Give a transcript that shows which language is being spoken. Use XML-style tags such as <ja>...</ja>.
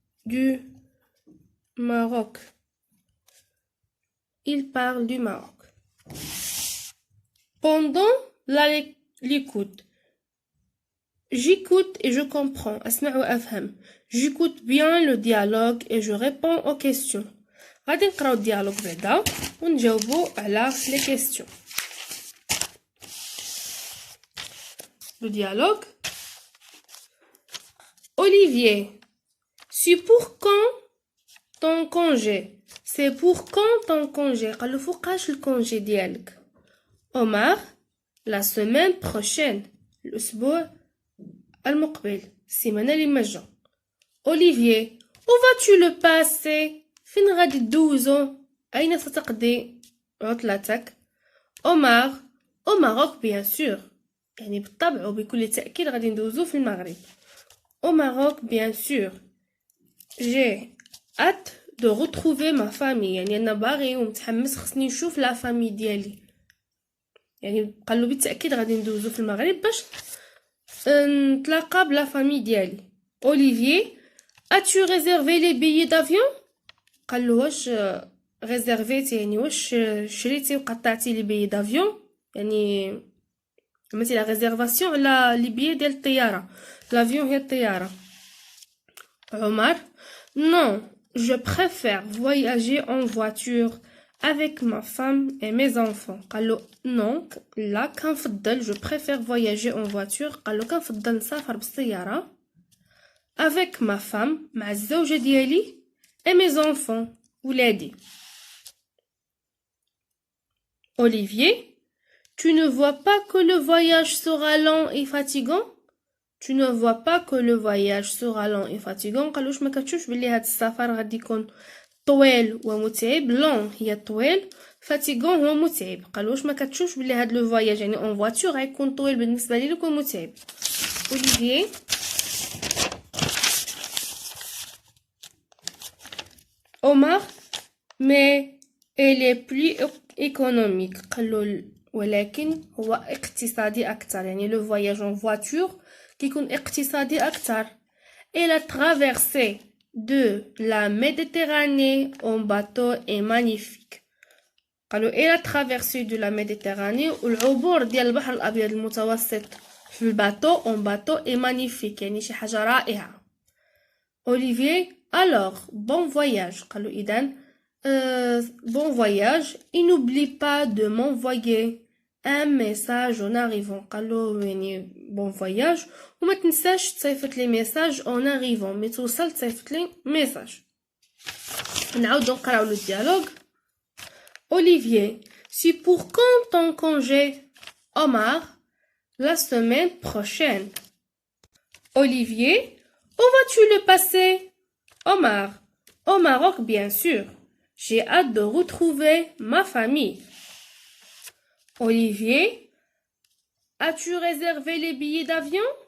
<fr>du Maroc ils parlent du Maroc. Pendant l'écoute, j'écoute et je comprends.</fr> <ar>أسمع وأفهم.</ar> <fr>J'écoute bien le dialogue et je réponds aux questions.</fr> <ar>غادي نقراو الديالوج بعدا ونجاوبوا على les questions.</ar> <fr>Le dialogue. Olivier, c'est pour quand ton congé? C'est pour quand ton congé؟</fr> <ar>قالو فوقاش الكونجي ديالك؟</ar> <fr>Omar, la semaine prochaine.</fr> <ar>الأسبوع المقبل، السيمانة اللي مجا.</ar> <fr>Olivier, où vas-tu le passer؟</fr> <ar>فين غادي تدوزو؟ أين ستقضي عطلتك؟</ar> <fr>Omar, au Maroc bien sûr.</fr> <ar>يعني بالطبع وبكل تأكيد غادي ندوزو في المغرب.</ar> <fr>Au Maroc bien sûr. J'ai hâte de retrouver ma famille.</fr> <ar>يعني أنا باغي ومتحمس خصني نشوف لا فامي ديالي. يعني قالو بالتأكيد غادي ندوزو في المغرب باش نتلاقى بلا فامي ديالي.</ar> <fr>Olivier, as-tu réservé les billets d'avion؟</fr> <ar>قال له واش ريزيرفيتي يعني واش شريتي وقطعتي لي بيي دافيون يعني عملتي لا ريزيرفاسيون على لي بيي ديال الطياره لافيون هي الطياره.</ar> <fr>عمر non je préfère voyager en voiture avec ma femme et mes enfants.</fr> <ar>قال له non لا كنفضل</ar> <fr>je préfère voyager en voiture</fr> <ar>قال له كنفضل نسافر بالسياره</ar> <fr>avec ma femme</fr> <ar>مع الزوجه ديالي</ar> <fr>et mes enfants</fr> <ar>ولادي.</ar> <fr>Olivier, tu ne vois pas que le voyage sera long et fatigant? Tu ne vois pas que le voyage sera long et fatigant.</fr> <ar>قال واش ما كتشوفش بلي هاد السفر غادي يكون طويل ومتعب. long هي طويل fatigant هو متعب. قال واش ما كتشوفش بلي هاد لو فواياج يعني اون فواتور غيكون طويل بالنسبه لي ويكون متعب.</ar> <fr>Olivier Omar mais elle est plus économique.</fr> <ar>قالوا ولكن هو اقتصادي أكثر يعني لو</ar> <fr>voyage en voiture</fr> <ar>كيكون اقتصادي أكثر.</ar> <fr>Et la traversée de la Méditerranée en bateau est magnifique.</fr> <ar>قالوا</ar> <fr>et la traversée de la Méditerranée</fr> <ar>والعبور ديال البحر الأبيض المتوسط في الباطو</ar> <fr>en bateau est magnifique</fr> <ar>يعني شي حاجة رائعة.</ar> <fr>Olivier alors bon voyage.</fr> <ar>قالوا إذن</ar> <fr>bon voyage et n'oublie pas de m'envoyer un message en arrivant.</fr> <ar>قالوا يعني</ar> <fr>bon voyage</fr> <ar>وما تنساش تصيفط لي ميساج</ar> <fr>en arrivant</fr> <ar>مي توصل تصيفط لي ميساج. نعاودو نقراو لو ديالوغ.</ar> <fr>Olivier c'est pour quand ton congé? Omar la semaine prochaine. Olivier où vas-tu le passer? Omar au Maroc bien sûr. J'ai hâte de retrouver ma famille. Olivier, as-tu réservé les billets d'avion?</fr>